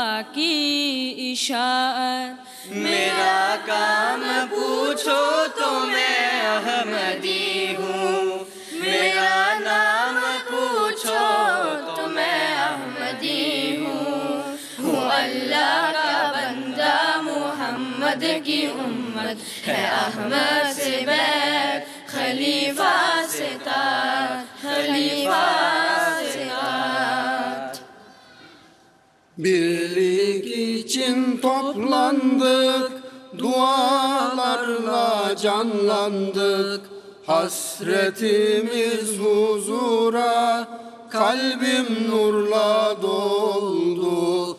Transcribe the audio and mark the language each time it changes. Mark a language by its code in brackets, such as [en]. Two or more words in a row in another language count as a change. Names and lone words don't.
[ur] کی اشاعت میرا کام پوچھو تو میں احمدی ہوں میرا نام پوچھو تو میں احمدی ہوں اللہ کا بندہ محمد کی امت ہے احمد سے بیت خلیفہ سے تاج خلیفہ سے تاج [tr] Birlik için toplandık, dualarla canlandık. Hasretimiz huzura, kalbim nurla doldu.